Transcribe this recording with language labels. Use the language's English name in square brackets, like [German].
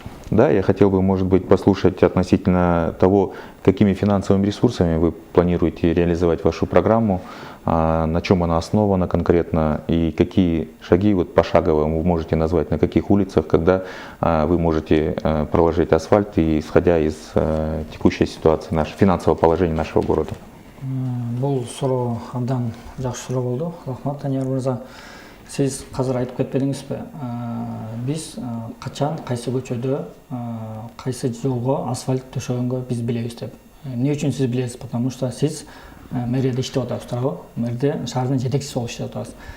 [Russian] Да, я хотел бы, может быть, послушать относительно того, какими финансовыми ресурсами вы планируете реализовать вашу программу, на чем она основана конкретно и какие шаги пошагово вы можете назвать, на каких улицах, когда вы можете проложить асфальт, и исходя из текущей ситуации, финансового положения нашего города. [Kyrgyz] Бұл суроо абдан жакшы суроо болду. Рахмат, Данияр мырза. Сиз қазір айтып кетпедіңіз бе? Біз қачан, қайсы көчөдө, қайсы жолго асфальт төшөгөнгө біз билебиз деп. Эмне үчүн сиз билесиз? [Russian] Потому что [Kyrgyz] сиз мэрияда иштеп атасыз, туурабы? Мэрде шаардын жетекчиси болуп иштеп атасыз.